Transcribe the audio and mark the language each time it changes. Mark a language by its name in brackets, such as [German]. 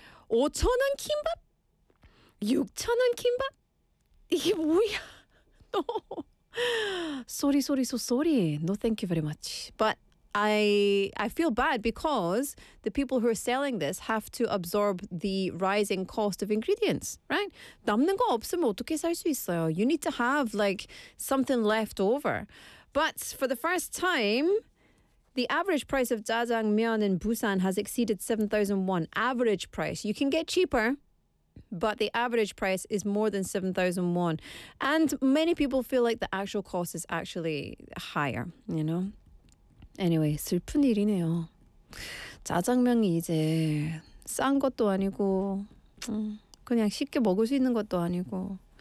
[Korean] 5,000원 kimbap? 6,000원 kimbap? 이게 뭐야? No. [English] Sorry. No, thank you very much. But I feel bad because the people who are selling this have to absorb the rising cost of ingredients, right? [Korean] 남는 거 없으면 어떻게 살 수 있어요? [English] You need to have like something left over. But for the first time, the average price of jajangmyeon in Busan has exceeded 7,000 won. Average price. You can get cheaper, but the average price is more than 7,000 won. And many people feel like the actual cost is actually higher, you know? [Korean] Anyway, 슬픈 일이네요. 짜장면이 이제 싼 것도 아니고 그냥 쉽게 먹을 수 있는 것도 아니고.